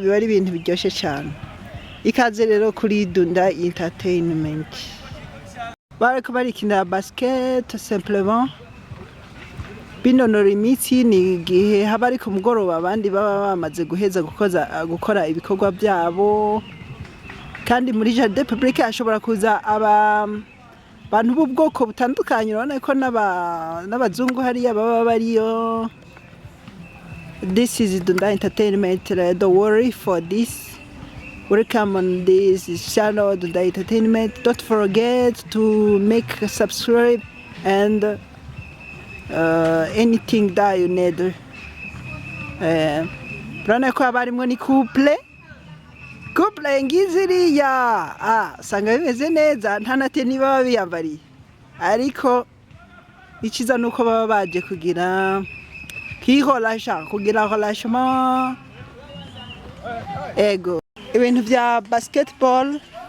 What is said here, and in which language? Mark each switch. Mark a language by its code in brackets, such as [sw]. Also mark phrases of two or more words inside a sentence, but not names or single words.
[rn] biba ari ibintu biryoshye cyane ikaze rero kuri Dunda Entertainment bariko barikina basket simplement binonora imitsi ni gihe haba ari ku mugoroba abandi baba bamaze guheza gukora ibikorwa byabo kandi muri [fr] jardin public [rn] ashobora kuza abantu b'ubwoko butandukanye urabona ko n'abazungu hariya baba bariyo. [en] This is Dunda Entertainment. Don't worry for this. Welcome on this channel, Dunda Entertainment. Don't forget to make subscribe and anything that you need. [rn] Urabona ko abarimo ni couple ngiziriya sanga bimeze neza nta nate niba baba biyambariye ariko ikiza nuko baba baje kugira kugira relâchement ego ibintu bya basketball